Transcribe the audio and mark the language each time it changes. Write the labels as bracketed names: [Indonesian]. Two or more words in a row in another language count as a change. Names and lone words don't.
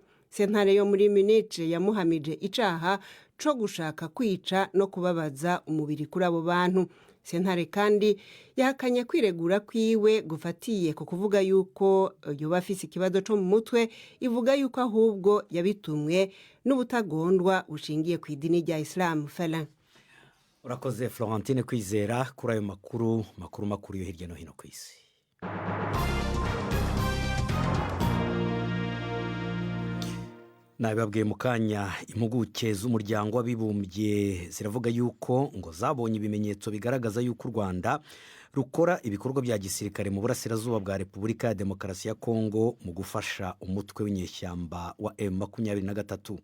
[Rundi] Sentare yo muri Munich yamuhamije icaha co gushaka kwica no kubabaza umubiri kuri abo bantu. Sentare kandi yahakanye kwiregura kwiwe gufatiye ku kuvuga yuko yoba afise ikibazo co mu mutwe, ivuga yuko ahubwo yabitumwe n'ubutagondwa bushingiye ku idini rya Islam. Felin. Urakoze Florentine Kwizera kuri ayo makuru yo hirya no hino ku isi. Nabibabwiye mu kanya, impuguke z'umuryango w'abibumbye ziravuga yuko ngo zabonye ibimenyetso bigaragaza yuko u Rwanda rukora ibikorwa bya gisirikare mu burasirazuba bwa Repubulika ya Demokarasi ya Kongo mu gufasha umutwe w'inyeshyamba wa M23.